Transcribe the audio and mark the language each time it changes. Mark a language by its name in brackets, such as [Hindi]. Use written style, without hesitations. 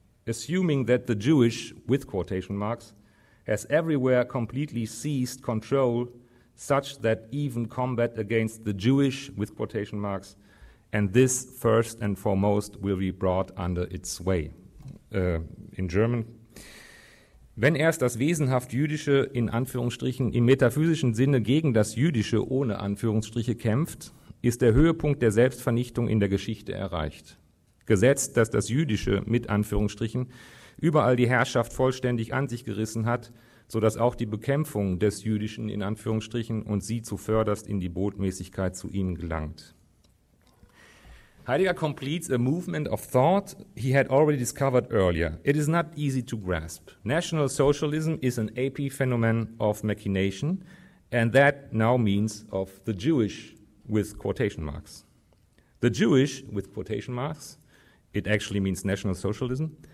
[English] Assuming that the Jewish, with quotation marks, has everywhere completely seized control, such that even combat against the Jewish, with quotation marks, and this first and foremost will be brought under its sway. In German. [German] Wenn erst das wesenhaft Jüdische in Anführungsstrichen im metaphysischen Sinne gegen das Jüdische ohne Anführungsstriche kämpft, ist der Höhepunkt der Selbstvernichtung in der Geschichte erreicht. Gesetzt, dass das Jüdische mit Anführungsstrichen überall die Herrschaft vollständig an sich gerissen hat, sodass auch die Bekämpfung des Jüdischen in Anführungsstrichen und sie zuvörderst in die Botmäßigkeit zu ihm gelangt. [English] Heidegger completes a movement of thought he had already discovered earlier. It is not easy to grasp. National Socialism is an epiphenomenon of machination, and that now means of the Jewish with quotation marks. The Jewish with quotation marks, it actually means National Socialism.